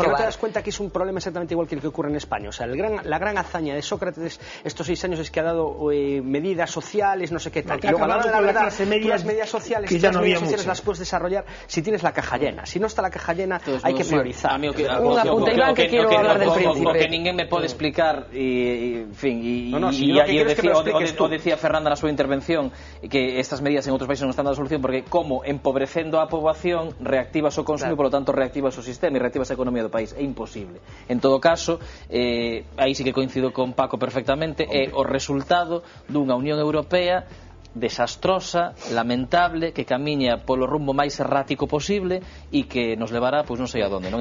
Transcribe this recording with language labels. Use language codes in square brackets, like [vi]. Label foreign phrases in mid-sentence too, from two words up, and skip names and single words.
[es] Que no te das cuenta que es un problema exactamente igual que el que ocurre en España. O sea, la gran hazaña de Sócrates estos 6 años es que ha dado medidas sociales, no sé qué tal. Y luego, a la hora de la verdad, las medidas sociales, las puedes desarrollar si tienes la caja llena. Si no está la caja llena, hay que priorizar. Un apunte, Iván, que quiero hablar del príncipe. [gl] O que ninguén me pode explicar, o decía Fernanda na súa intervención, que estas medidas en outros países non están dando solución, porque como empobrecendo a poboación reactivas o consumo, e polo tanto reactivas o sistema e reactivas a economía do país. É imposible. En todo caso, aí sí que coincido con Paco perfectamente, é o resultado dunha Unión Europea desastrosa, lamentable, que camiña polo rumbo máis errático posible e que nos levará, pois non sei a donde, non?